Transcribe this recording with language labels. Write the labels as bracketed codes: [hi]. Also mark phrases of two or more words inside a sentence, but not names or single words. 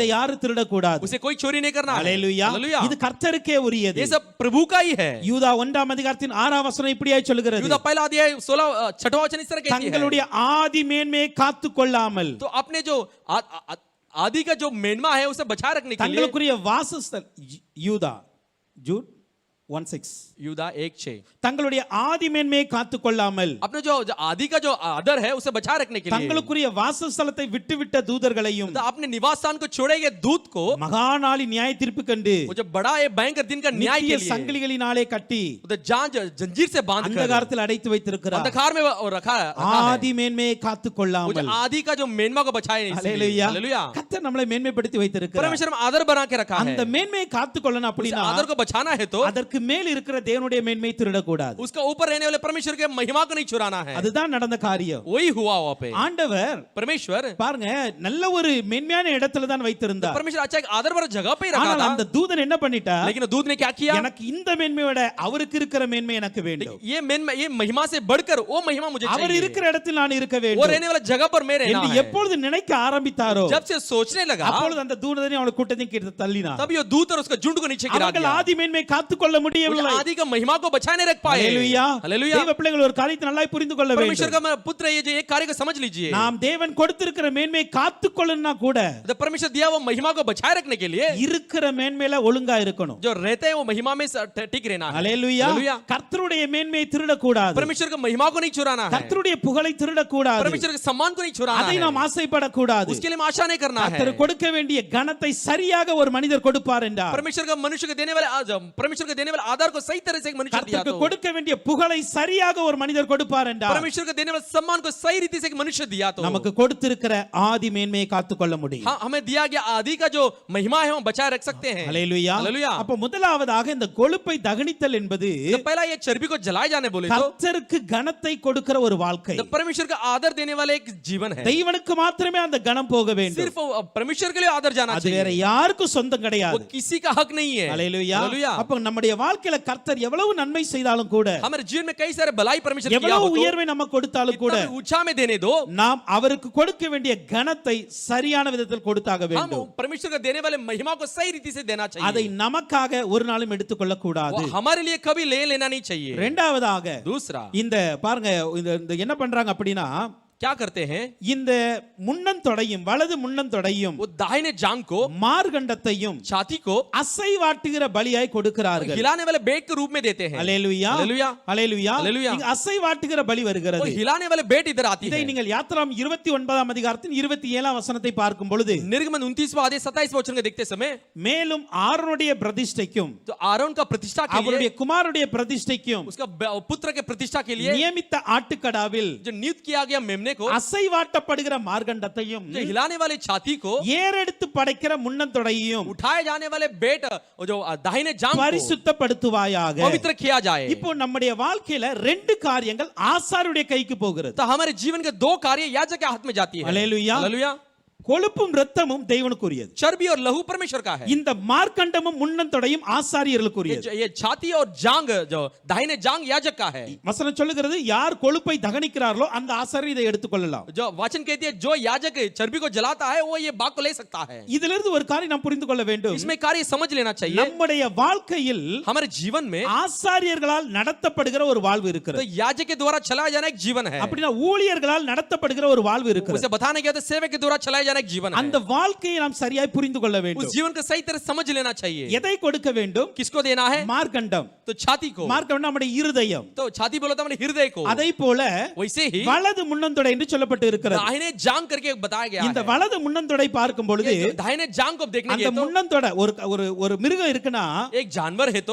[ta] இதை யாரும் திருடக்கூடாது. [hi] उसे कोई चोरी नहीं करना है। [ta] அல்லேலூயா. [hi] हालेलुया। [ta] இது கர்த்தருக்கே உரியது. [hi] ये सब प्रभु का ही है। [ta] யூதா 1 அதிகாரத்தின் 6 வசனம் இப்படியே சொல்லுகிறது, [hi] यूदा पहला अध्याय 16 वचन इस तरह कहती है, [ta] தங்களுடைய ஆதி மேன்மையை காத்துக் கொள்ளாமல், [hi] तो अपने जो आदि का जो मेनमा है उसे बचा रखने के लिए, [ta] தங்களுக்குரிய வாசஸ்தல் யூதா ஜூட் 1:6 [hi] यूदा 1:6, [ta] தங்களுடைய ஆதி மேன்மையை காத்துக் கொள்ளாமல், [hi] अपने जो आदि का जो आदर है उसे बचा रखने के लिए, [ta] தங்களுக்குரிய வாசஸ்தலத்தை விட்டுவிட்ட தூதர்களையும் [hi] तो अपने निवास स्थान को छोड़े गए दूत को, [ta] மகாநாளி நியாய தீர்ப்பு கண்டு [hi] वो जो बड़ा ये भयंकर दिन का न्याय [ta] நித்திய [hi] के लिए, [ta] சங்கிலிகளினாலே கட்டி [hi] तो जंजीर से बांध कर [ta] அந்தகாரத்தில் அடைத்து வைத்திருக்கிறார். [hi] अंधकार में वो रखा है, [ta] ஆதி மேன்மையை காத்துக் [hi] वो जो [ta] கொள்ளாமல். [hi] आदि का जो मेनमा को बचाए नहीं, [ta] அல்லேலூயா. [hi] हालेलुया। [ta] கர்த்தர் நம்மளை மேன்மைப்படுத்தி வைத்திருக்கிறார். [hi] परमेश्वर में आदर बना के रखा है, [ta] அந்த மேன்மையை காத்துக் கொள்ளணும் [hi] उस [ta] அப்படினா [hi] आदर को बचाना है तो [ta] அதற்கு மேல் இருக்கிற தேவனுடைய மேன்மையை திருடக்கூடாது. [hi] उसका ऊपर रहने वाले परमेश्वर के महिमा को नहीं चुराना है। [ta] அதுதான் நடந்த காரியம். [hi] वही हुआ वहां पे। [ta] ஆண்டவர் [hi] परमेश्वर [ta] பாருங்க நல்ல ஒரு மேன்மையான இடத்துல தான் வைத்திருந்தார். [hi] परमेश्वर अच्छा एक आदर भरा जगह पे ही रखा [ta] ஆனால் [hi] था, [ta] அந்த தூதன் என்ன பண்ணிட்டார், [hi] लेकिन दूत ने क्या किया, [ta] எனக்கு இந்த மேன்மையோட அவருக்கு இருக்கிற மேன்மை எனக்கு வேண்டும். [hi] ये महिमा से बढ़कर वो महिमा मुझे [ta] அவர் [hi] चाहिए, [ta] இருக்கிற இடத்தில் நான் இருக்க [hi] वो [ta] வேண்டும் [hi] रहने वाला जगह पर मैं रहना [ta] என்று [hi] है। [ta] எப்பொழுது நினைக்க ஆரம்பித்தாரோ [hi] जब से सोचने लगा, [ta] அப்பொழுது அந்த தூதனை அவன கூட்டத்தையும் கீழே தள்ளினார். [hi] तब ये दूत और उसका झुंड को नीचे गिरा [ta] அவர்கள் [hi] दिया, [ta] ஆதி மேன்மை காத்துக்கொள்ள [hi] वो [ta] முடியவில்லை. [hi] आदि का महिमा को बचाए नहीं रख पाए। [ta] அல்லேலூயா. [hi] हालेलुया। [ta] தேவ பிள்ளைகள் ஒரு காரியத்தை நல்லா புரிந்து கொள்ள [hi] परमेश्वर [ta] வேண்டும். [hi] का पुत्र ये जो एक कार्य को समझ लीजिए, [ta] நாம் தேவன் கொடுத்திருக்கிற மேன்மையை காத்துக்கொள்ளணும்னா கூட [hi] तो परमेश्वर दिया वो महिमा को बचाए रखने के लिए [ta] இருக்கிற மேன்மையில ஒழுங்கா இருக்கணும். [hi] जो रहते हैं वो महिमा में टिक रहना है। [ta] அல்லேலூயா. [hi] हालेलुया। [ta] கர்த்தருடைய மேன்மையை திருடக்கூடாது. [hi] परमेश्वर का महिमा को नहीं चुराना है, [ta] கர்த்தருடைய புகழை திருடக்கூடாது. [hi] परमेश्वर के सम्मान को नहीं चुराना [ta] அதை [hi] है, [ta] நாம் ஆசைப்படக்கூடாது. [hi] उसके लिए आशा नहीं करना है। [ta] கர்த்தர் கொடுக்க வேண்டிய கனத்தை சரியாக ஒரு மனிதர் கொடுப்பார் என்றார். [hi] परमेश्वर का मनुष्य को देने वाले परमेश्वर को देने वाले आधार को सही तरह से एक मनुष्य दिया [ta] கர்த்தருக்கு [hi] तो, [ta] கொடுக்க வேண்டிய புகழை சரியாக ஒரு மனிதர் கொடுப்பார் என்றார். [hi] परमेश्वर को देने वाले सम्मान को सही रीति से एक मनुष्य दिया तो, [ta] நமக்கு கொடுத்திருக்கிற ஆதி மேன்மையை காத்துக்கொள்ள முடியும். [hi] हाँ, हमें दिया गया आदि का जो महिमा है हम बचाए रख सकते हैं। [ta] அல்லேலூயா. [hi] हालेलुया। [ta] அப்ப முதலாவதாக இந்த கொழுப்பை தகனித்தல் என்பது [hi] तो पहला ये चर्बी को जलाए जाने बोले तो [ta] கர்த்தருக்கு கனத்தை கொடுக்கிற ஒரு வாழ்க்கை. [hi] परमेश्वर का आदर देने वाले एक जीवन है, [ta] தெய்வனுக்கு மாத்திரமே அந்த கனம் போக வேண்டும். [hi] सिर्फ परमेश्वर के लिए आदर जाना [ta] அது வேற [hi] चाहिए, [ta] யாருக்கும் சொந்தம் [hi] वो [ta] கிடையாது. [hi] किसी का हक नहीं है। [ta] அல்லேலூயா. [hi] हालेलुया। [ta] அப்ப நம்முடைய வாழ்க்கையில கர்த்தர் எவ்வளவு நன்மை செய்தாலும் கூட, [hi] हमारे जीवन में कई सारे भलाई परमेश्वर किया [ta] எவ்வளவு [hi] हो तो, [ta] உயர்வை நமக்கு கொடுத்தாலும் கூட, [hi] इतना भी ऊंचा में देने दो, [ta] நாம் அவருக்கு கொடுக்க வேண்டிய கனத்தை சரியான விதத்தில் கொடுத்தாக [hi] हम [ta] வேண்டும். [hi] परमेश्वर को देने वाले महिमा को सही रीति से देना [ta] அதை [hi] चाहिए, [ta] நமக்காக ஒரு நாளும் எடுத்துக்கொள்ள கூடாது. [hi] वो हमारे लिए कभी ले लेना नहीं चाहिए। [ta] இரண்டாவதாக [hi] दूसरा [ta] இந்த பாருங்க இந்த என்ன பண்றாங்க அப்படின்னா, [hi] क्या करते हैं, [ta] இந்த முன்னந்தொடையும் வலது முன்னந்தொடையும் [hi] वो दाहिने जांग को [ta] மார்கண்டத்தையும் [hi] छाती को [ta] அசைவாட்டுகிற பலியாய் கொடுக்கிறார்கள். [hi] हिलाने वाले बेट के रूप में देते हैं। [ta] அல்லேலூயா. [hi] हालेलुया। [ta] அல்லேலூயா. அல்லேலூயா. இங்க அசைவாட்டுகிற பலி [hi] वो [ta] வருகிறது. [hi] हिलाने वाले बेट इधर आती [ta] இதை [hi] है। [ta] நீங்கள் யாத்திராம் 29 அதிகாரத்தின் 27 வசனத்தை பார்க்கும் பொழுது, [hi] निर्गमन 29वां अध्याय 27वां वचन को देखते समय, [ta] மேலும் ஆரோனுடைய பிரதிஷ்டைக்கும் [hi] तो आरोन का प्रतिष्ठा के [ta] அவருடைய [hi] लिए, [ta] குமாரனுடைய பிரதிஷ்டைக்கும் [hi] उसका पुत्र के प्रतिष्ठा के लिए [ta] நியமித்த ஆட்டுக்கடாவில் [hi] जो नियुक्त किया गया मेमने को, [ta] அசைவாட்டப்படுகிற மார்கண்டத்தையும் [hi] जो हिलाने वाले छाती को, [ta] ஏறெடுத்து படைக்கிற முன்னந்தொடையையும் [hi] उठाए जाने वाले बेट जो दाहिने जांग को [ta] பரிசுத்தப்படுத்துவாயாக. [hi] पवित्र किया जाए। [ta] இப்போ நம்முடைய வாழ்க்கையில ரெண்டு காரியங்கள் ஆசாரியருடைய கைக்கு போகிறது. [hi] तो हमारे जीवन के दो कार्य याजक के हाथ में जाती है। हालेलुया। हालेलुया। [ta] கொழுப்பும் இரத்தமும் தேவனுக்குரியது. [hi] चर्बी और लहू परमेश्वर का है, [ta] இந்த மார்க்கண்டமும் முன்னந்தொடையும் ஆசாரியர்களுக்குரியது. [hi] ये छाती और जांग जो दाहिने जांग याजक का है। [ta] வசனம் சொல்லுகிறது, யார் கொழுப்பை தகனிக்கிறார்களோ அந்த ஆசாரியர் இதை எடுத்துக்கொள்ளலாம். [hi] जो वचन कहती है जो याजक चर्बी को जलाता है वो ये भाग को ले सकता है। [ta] இதிலிருந்து ஒரு காரியம் நாம் புரிந்து கொள்ள வேண்டும். [hi] इसमें कार्य समझ लेना चाहिए, [ta] நம்முடைய வாழ்க்கையில் [hi] हमारे जीवन में [ta] ஆசாரியர்களால் நடத்தப்படுகிற ஒரு வாழ்வு [hi] तो [ta] இருக்கிறது. [hi] याजक के द्वारा चलाया जाना एक जीवन है। [ta] அப்படினா ஊழியர்களால் நடத்தப்படுகிற ஒரு வாழ்வு இருக்கிறது. [hi] उसे बताने गया तो सेवक के द्वारा चलाया जाना एक जीवन है। [ta] அந்த வாழ்க்கையை நாம் சரியாய் புரிந்து கொள்ள [hi] उस [ta] வேண்டும். [hi] जीवन को सही तरह समझ लेना चाहिए। [ta] எதை கொடுக்க வேண்டும்? [hi] किसको देना है? [ta] மார்க்கண்டம். [hi] तो छाती को। [ta] மார்க்கண்டம் நம்முடைய இருதயம். [hi] तो छाती बोलो तो हमारे हृदय को। [ta] அதை போல [hi] वैसे ही [ta] வலது முன்னந்தொடை என்று சொல்லப்பட்டு இருக்கிறது. [hi] दाहिने जांग करके बताया गया [ta] இந்த [hi] है। [ta] வலது முன்னந்தொடை பார்க்கும் பொழுது [hi] ये जो दाहिने जांग को देखने [ta] அந்த [hi] गए तो [ta] முன்னந்தொடை ஒரு மிருகம் இருக்குன்னா [hi] एक जानवर है तो